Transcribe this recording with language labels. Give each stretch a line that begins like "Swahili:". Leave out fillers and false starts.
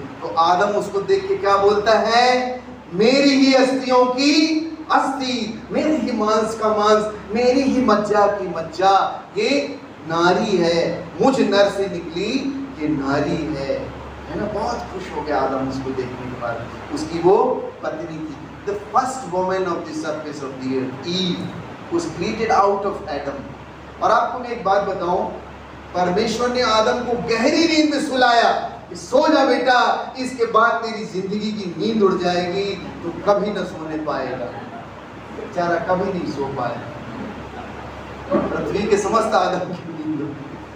Hindi: तो आदम उसको देख के क्या बोलता है? मेरी ही अस्थियों की अस्थि, मेरी ही मांस का मांस, मेरी ही मज्जा की मज्जा, ये नारी है, मुझ नर से निकली ये नारी है ना? बहुत खुश हो गया आदम उसको देखने के बाद। उसकी वो पत्नी थी,
English: the first woman of the surface of the earth, Eve was created out of Adam।
Hindi: और आपको मैं एक बात बताऊं, परमेश्वर ने आदम को गहरी नींद में सुलाया कि सो जा बेटा, इसके बाद तेरी जिंदगी की नींद उड़ जाएगी, तो कभी न सोने पाएगा। बेचारा कभी नहीं सो पाया, पृथ्वी के समस्त आदम की नींद उड़ गई।